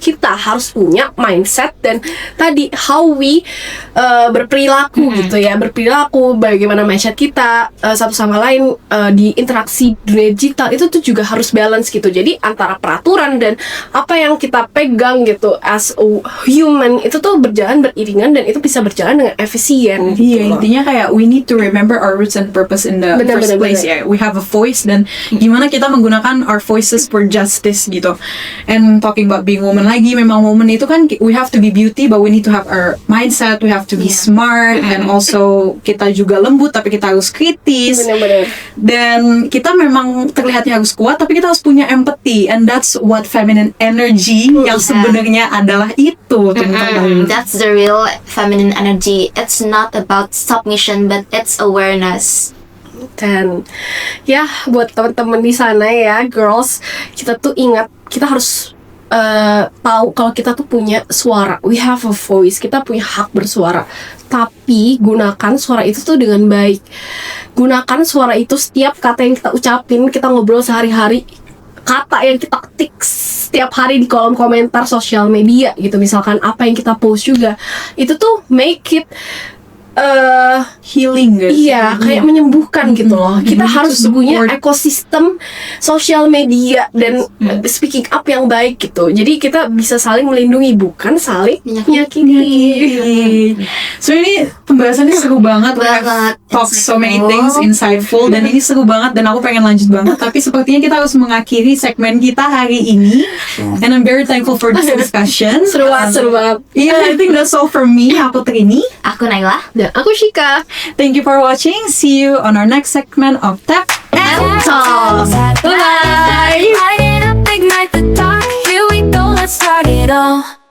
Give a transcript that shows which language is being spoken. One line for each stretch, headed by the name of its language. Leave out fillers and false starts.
Indonesian: Kita harus punya mindset dan tadi
English: how we
Indonesian: berperilaku gitu ya, berperilaku bagaimana mindset kita satu sama lain di interaksi dunia digital itu tuh juga harus balance gitu. Jadi antara peraturan dan apa yang kita pegang gitu
English: as a human
Indonesian: itu tuh berjalan beriringan dan itu bisa berjalan dengan efisien. Iya, intinya kayak
English: we need to remember our roots and purpose in the first place ya. We have a voice
Indonesian: dan gimana kita menggunakan
English: our voices for justice
Indonesian: gitu.
English: And talking about being woman
Indonesian: lagi, memang
English: woman
Indonesian: itu kan
English: we have to be beauty but we need to have our mindset, we have to be smart and also
Indonesian: kita juga lembut tapi kita harus kritis. Benar-benar. Dan kita memang terlihatnya harus kuat tapi kita harus punya empathy,
English: and that's what feminine energy
Indonesian: yang sebenarnya adalah itu, teman-teman.
English: That's the real feminine energy. It's not about submission, but it's awareness.
Indonesian: Dan ya buat teman-teman di sana ya, girls, kita tuh ingat kita harus tahu kalau kita tuh punya suara,
English: we have a voice,
Indonesian: kita punya hak bersuara. Tapi gunakan suara itu tuh dengan baik. Gunakan suara itu setiap kata yang kita ucapin, kita ngobrol sehari-hari, kata yang kita ketik setiap hari di kolom komentar sosial media gitu, misalkan apa yang kita post juga, itu tuh
English: make it healing guys.
Indonesian: Iya, kayak menyembuhkan gitu loh. Kita harus punya ekosistem sosial media dan
English: speaking up
Indonesian: yang baik gitu. Jadi kita bisa saling melindungi, bukan saling menyakiti. So ini pembahasannya seru banget.
English: We have talk so many things insightful,
Indonesian: dan ini seru banget dan aku pengen lanjut banget. Tapi sepertinya kita harus mengakhiri segmen kita hari ini.
English: And I'm very thankful for this discussion.
Indonesian: Seru banget.
English: Yeah, I think that's all from me.
Indonesian: Aku Trini. Aku Naila. Dan aku Shika.
English: Thank you for watching. See you on our next segment of Tap and Talk. Bye. Light it up, ignite the dark. Here we go, let's start it all.